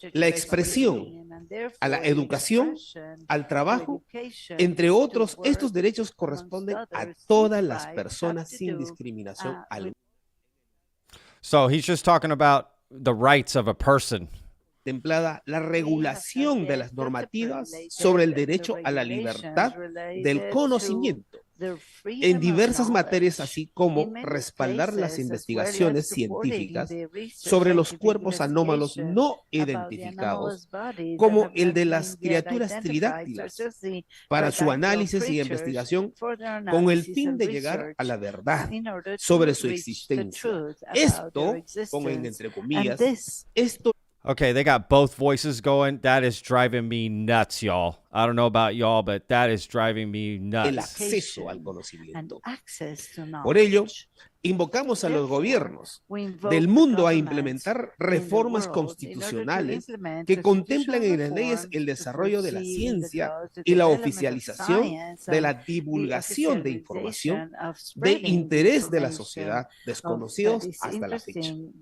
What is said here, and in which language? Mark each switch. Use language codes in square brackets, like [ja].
[es] la expresión, a la educación, al trabajo, entre otros, estos derechos corresponden a todas las personas sin discriminación alguna. [en] So he's just talking about the rights of a person. [es] Contemplada la regulación de las normativas sobre el derecho a la libertad del conocimiento en diversas materias, así como respaldar las investigaciones científicas sobre los cuerpos anómalos no identificados, como el de las criaturas tridáctilas, para su análisis y investigación con el fin de llegar a la verdad sobre su existencia. Esto, pongan entre comillas, esto [en] Okay, they got both voices going. That is driving me nuts, y'all. I don't know about y'all, but that is driving me [es] el [en] nuts. [es] acceso al conocimiento. Por ello, invocamos a los gobiernos del mundo a implementar reformas constitucionales que contemplen en las leyes el desarrollo de la ciencia y la oficialización de la divulgación de información de interés de la sociedad desconocidos hasta la fecha.